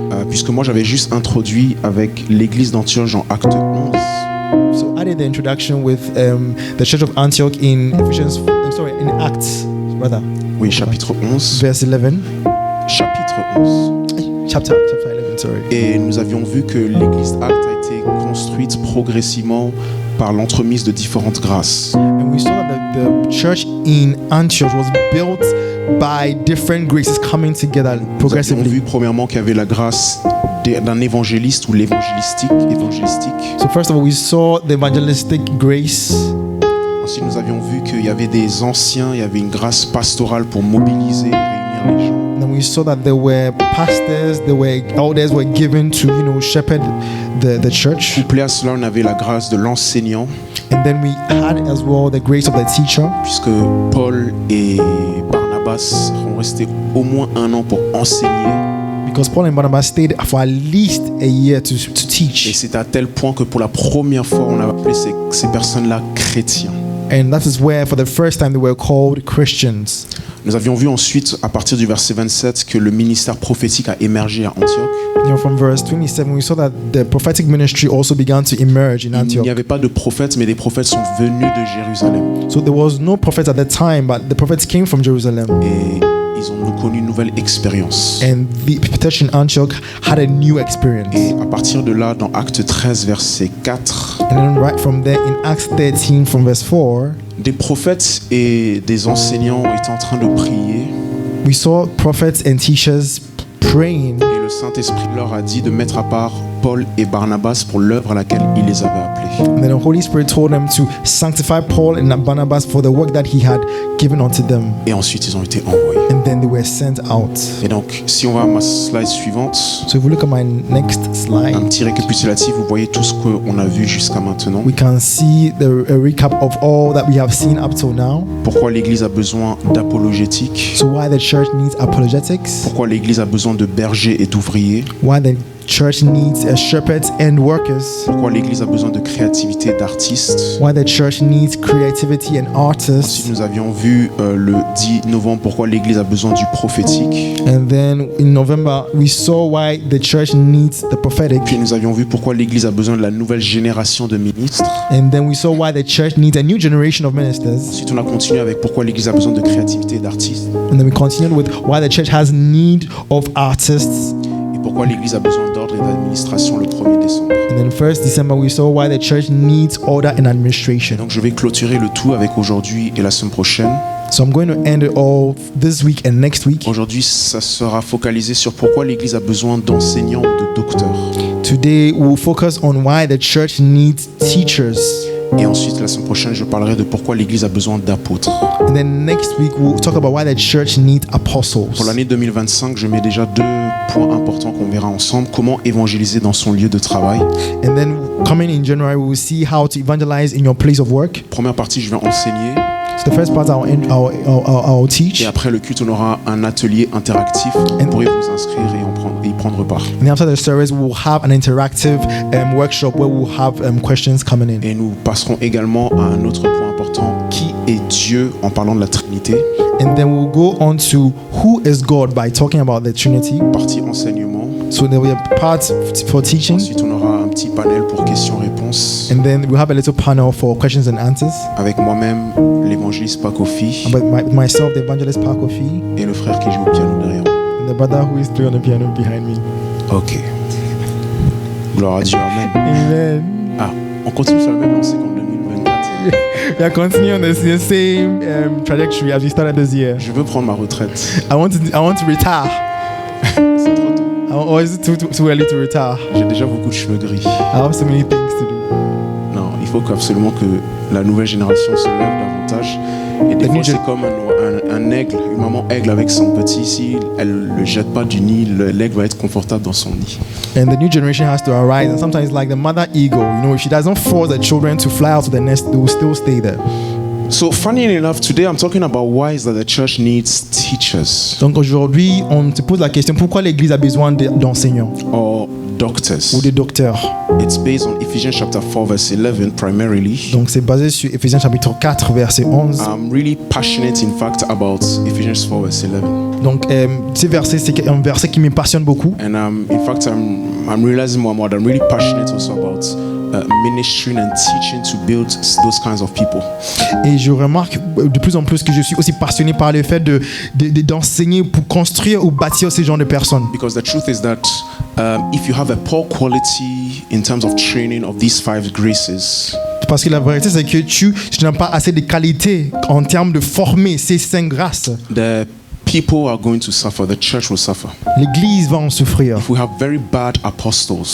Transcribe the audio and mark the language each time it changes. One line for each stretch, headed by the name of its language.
French: Puisque moi j'avais juste introduit avec l'église d'Antioche en Acte 11.
English: So I did the introduction with the Church of Antioch in in Acts, brother.
French: Oui, chapitre 11.
English: Verse 11.
French: Chapitre 11.
English: Chapter 11, sorry.
French: Et nous avions vu que l'église Acte a été construite progressivement par l'entremise de différentes grâces.
English: And we saw that the church in Antioch was built by different graces coming together
French: Nous avions
English: progressively.
French: vu premièrement qu'il y avait la grâce d'un évangéliste ou l'évangélistique.
English: So first of all, we saw the evangelistic grace.
French: Ensuite, nous avions vu qu'il y avait des anciens, il y avait une grâce pastorale pour mobiliser et réunir les gens.
English: And then we saw that there were pastors, elders were given to, shepherd the church.
French: Couplé à cela, on avait la grâce de l'enseignant,
English: And then we had as well the grace of the teacher.
French: puisque Paul et Barnabas sont restés au moins 1 an pour enseigner.
English: Because Paul and Barnabas stayed for at least a year to
French: Et
English: teach.
French: c'est à tel point que pour la première fois, on a appelé ces personnes-là chrétiens.
English: And that is where, for the first time, they were called Christians.
French: Nous avions vu ensuite, à partir du verset 27, que le ministère prophétique a émergé à Antioche.
English: From verse 27, we saw that the prophetic ministry also began to emerge in
French: Il n'y
English: Antioch.
French: avait pas de prophètes, mais des prophètes sont venus de Jérusalem.
English: So there was no prophet at that time, but the prophets came from Jerusalem.
French: Et ils ont connu une nouvelle expérience.
English: And the church in Antioch had a new experience.
French: Et à partir de là, dans Acte 13, verset 4,
English: And then right from there, in Acts 13, from verse 4,
French: des prophètes et des enseignants étaient en train de prier.
English: we saw prophets and teachers praying.
French: Et le Saint-Esprit leur a dit de mettre à part Paul et Barnabas pour l'œuvre à laquelle il les avait appelés.
English: And then the Holy Spirit told them to sanctify Paul and Barnabas for the work that he had given unto them.
French: Et ensuite, ils ont été envoyés.
English: And then they were sent out.
French: Et donc, si on va à ma slide suivante,
English: So if we look at my next
French: un
English: slide,
French: petit récapitulatif, vous voyez tout ce qu'on a vu jusqu'à maintenant.
English: we can see a recap of all that we have seen up till now.
French: Pourquoi l'Église a besoin d'apologétique.
English: So why the church needs apologetics,
French: Pourquoi l'Église a besoin de bergers et d'ouvriers.
English: why the church needs shepherds and workers,
French: Pourquoi l'Église a besoin de créativité d'artistes.
English: why the church needs creativity and
French: Ensuite,
English: artists.
French: nous avions vu le 10 novembre pourquoi l'Église a besoin du prophétique.
English: And then in November, we saw why the church needs the prophetic.
French: Puis nous avions vu pourquoi l'Église a besoin de la nouvelle génération de ministres.
English: And then we saw why the church needs a new generation of ministers.
French: Ensuite, on a continué avec pourquoi l'Église a besoin de créativité et d'artistes.
English: And then we continued with why the church has need of artists.
French: Et pourquoi l'Église a besoin d'ordre et d'administration le 1er décembre.
English: And then 1st December, we saw why the church needs order and administration.
French: Donc je vais clôturer le tout avec aujourd'hui et la semaine prochaine.
English: So I'm going to end it all this week and next week.
French: Aujourd'hui, ça sera focalisé sur pourquoi l'Église a besoin d'enseignants ou de docteurs.
English: Today, we'll focus on why the church needs teachers.
French: Et ensuite, la semaine prochaine, je parlerai de pourquoi l'Église a besoin d'apôtres.
English: And then next week, we'll talk about why the church needs apostles.
French: Pour l'année 2025, je mets déjà 2 points importants qu'on verra ensemble. Comment évangéliser dans son lieu de travail.
English: And then coming in January, we'll see how to evangelize in your place of work.
French: Première partie, je vais enseigner.
English: So the first part I'll teach.
French: Et après le culte, on aura un atelier interactif. Vous pourrez vous inscrire et y prendre part.
English: And after the service, we'll have an interactive workshop where we'll have questions coming in.
French: Et nous passerons également à un autre point important important qui est Dieu en parlant de la Trinité.
English: And then we'll go on to who is God by talking about the Trinity.
French: Partie enseignement.
English: So there will be a part for teaching.
French: Ensuite, on aura un petit panel pour questions-réponses.
English: And then we'll have a little panel for questions and answers.
French: Avec moi-même, l'évangéliste Pakofi.
English: But myself, the evangelist Pakofi.
French: Et le frère qui joue au piano derrière.
English: And the brother who is playing on the piano behind me.
French: Ok. Gloire à Dieu, amen. Amen. Ah, on continue sur la même lancée qu'en 2024.
English: We are continuing on the same trajectory as we started this year.
French: Je veux prendre ma retraite.
English: I want to retire.
French: C'est trop tôt.
English: Or is it too early to retire?
French: J'ai déjà beaucoup de cheveux gris.
English: I have so many things to do.
French: Non, il faut absolument que la nouvelle génération se lève davantage. Et des fois, c'est comme un aigle, une maman aigle avec son petit. Si elle ne le jette pas du nid, l'aigle va être confortable dans son nid.
English: And the new generation has to arise. And sometimes, like the mother eagle, if she doesn't force the children to fly out to the nest, they will still stay there. So, funny enough, today I'm talking about why is that the church needs teachers.
French: Donc aujourd'hui, on se pose la question pourquoi l'Église a besoin d'enseignants
English: or doctors.
French: Ou de docteurs.
English: It's based on Ephesians chapter 4 verse 11 primarily.
French: Donc c'est basé sur Éphésiens chapitre 4 verset 11.
English: I'm really passionate in fact about Ephesians 4 verse 11.
French: Donc ce verset c'est un verset qui me passionne beaucoup.
English: And in fact I'm realizing more and more that I'm really passionate also about ministering and teaching to build those kinds of people.
French: Et je remarque de plus en plus que je suis aussi passionné par le fait d'enseigner pour construire ou bâtir ces genres de personnes.
English: Because the truth is that if you have a poor quality in terms of training of these 5 graces,
French: parce que la vérité c'est que tu n'as pas assez de qualité en termes de former ces 5 grâces.
English: the people are going to suffer. The church will suffer.
French: L'Église va en souffrir.
English: If we have very bad apostles,